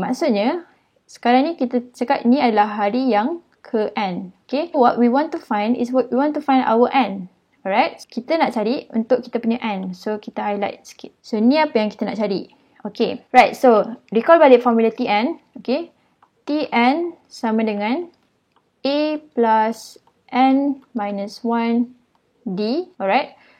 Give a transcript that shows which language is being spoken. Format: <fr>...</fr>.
<ms>Maksudnya, sekarang ni kita cakap ni adalah hari yang ke N.</ms> <en>Okay. What we want to find is we want to find our N. Alright.</en> <ms>Kita nak cari untuk kita punya N. So, kita highlight sikit. So, ni apa yang kita nak cari. Okay. Right.</ms> <en>So, recall balik formula TN. Okay. TN sama dengan A plus N minus 1 D. Alright.</en>